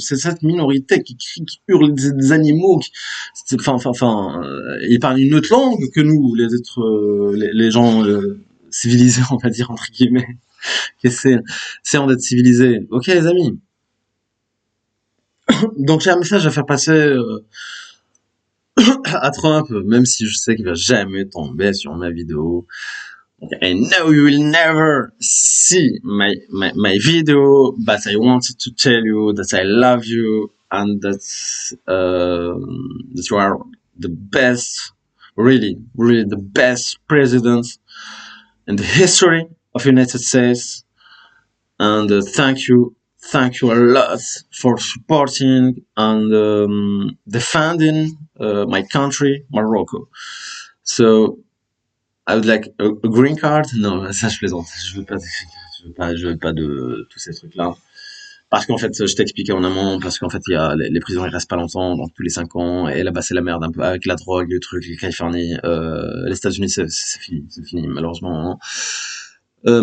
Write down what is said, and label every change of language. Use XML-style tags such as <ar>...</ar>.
<fr>C'est cette minorité qui crie, qui hurle des animaux. Ils parlent une autre langue que nous, les êtres, les gens civilisés, on va dire entre guillemets. C'est en d'être civilisé. Ok, les amis. Donc j'ai un message à faire passer à Trump, même si je sais qu'il va jamais tomber sur ma vidéo.</fr> <en>I know you will never see my video, but I wanted to tell you that I love you and that you are the best, really, really the best president in the history of United States. And thank you a lot for supporting and defending my country, Morocco. So I would like a green card.</en> <fr>Non, ça je plaisante. Je veux pas de tous ces trucs-là. Parce qu'en fait, je t'expliquais en amont, parce qu'en fait, il y a les prisons, ils restent pas longtemps, donc tous les 5 ans, et là-bas, c'est la merde, un peu, avec la drogue, le truc, les Californie, les États-Unis, c'est fini, malheureusement, hein.</fr>